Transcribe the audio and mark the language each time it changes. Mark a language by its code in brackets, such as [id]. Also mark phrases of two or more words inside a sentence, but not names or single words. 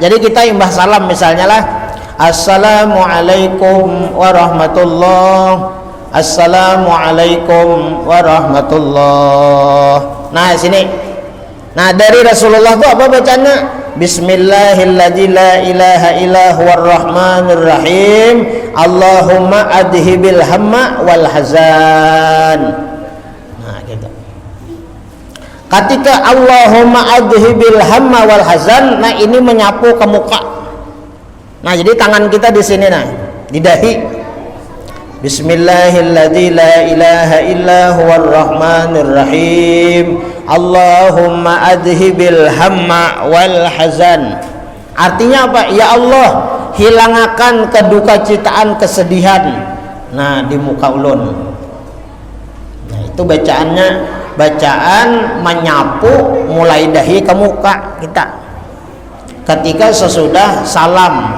[bjn] Jadi kita imbah salam misalnya lah, [ar] السلام عليكم ورحمة الله. السلام عليكم ورحمة الله. [bjn] Nah, sini. Nah, dari Rasulullah itu apa bacaannya? [ar] بسم الله الذي لا إله إلا هو الرحمن الرحيم. اللهم أذهب الهم والحزن. [bjn] Nah, gitu. Ketika [ar] اللهم أذهب الهم والحزن, [bjn] nah ini menyapu ke muka. Nah, jadi tangan kita di sini, nah, di dahi. [ar] بسم الله الذي لا إله إلا هو الرحمن الرحيم. اللهم أذهب الهم والحزن. [bjn] Artinya apa? Ya Allah, hilangakan kedukacittaan, kesedihan. Nah, di muka ulun. Nah, itu bacaannya, bacaan menyapu mulai dahi ke muka kita ketika sesudah salam.